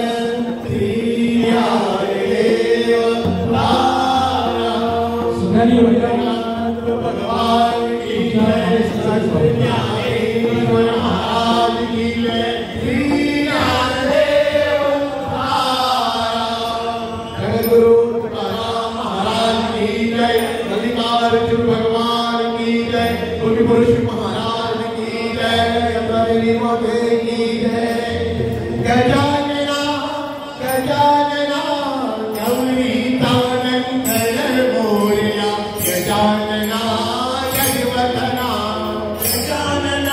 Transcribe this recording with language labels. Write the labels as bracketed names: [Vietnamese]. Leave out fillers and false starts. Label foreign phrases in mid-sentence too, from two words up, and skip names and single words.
[Hindi] सुनाली भगवान की जय महाराज की जय गुरु तुकाराम महाराज की जय मल्लिकार्जुन भगवान की जय पुरुष महाराज की जय अंतरी माते की जय गजानना गजानना गौरी तानंदन मोरया गजानना जगवतना गजानना